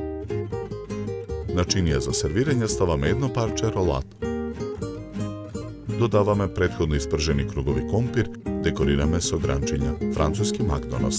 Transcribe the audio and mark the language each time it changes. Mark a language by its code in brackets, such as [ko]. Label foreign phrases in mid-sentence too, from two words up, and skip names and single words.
[mk] На чинија за сервирање ставаме едно парче ролат. додаваме претходно испржени кругови компир, декорираме со гранчиња, француски магдонос.